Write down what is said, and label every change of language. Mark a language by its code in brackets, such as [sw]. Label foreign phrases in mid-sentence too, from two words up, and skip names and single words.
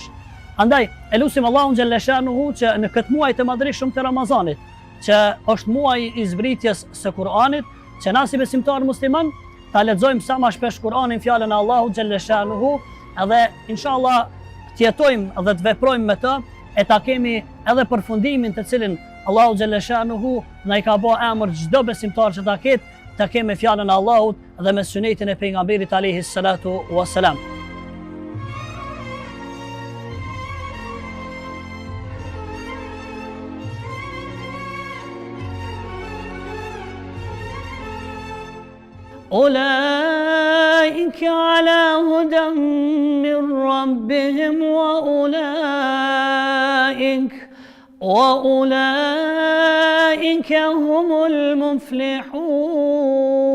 [sq] Andaj, e lutim Allahun xhallashanuhu që në këtë muaj të madhreshëm të Ramazanit, që është muaji i zbritjes së Kur'anit, që na si besimtar musliman ta lexojmë sa më shpesh Kur'anin, fjalën e Allahut xhallashanuhu, edhe inshallah të jetojmë dhe të veprojmë me të, e ta kemi edhe përfundimin të cilin Allahu xhallashanuhu na i ka bërë emër çdo besimtar që ta ketë, ta kemi fjalën e Allahut dhe me sunetin e pejgamberit [ar] عليه الصلاة والسلام. أولئك على هدى من ربهم وأولئك هم المفلحون.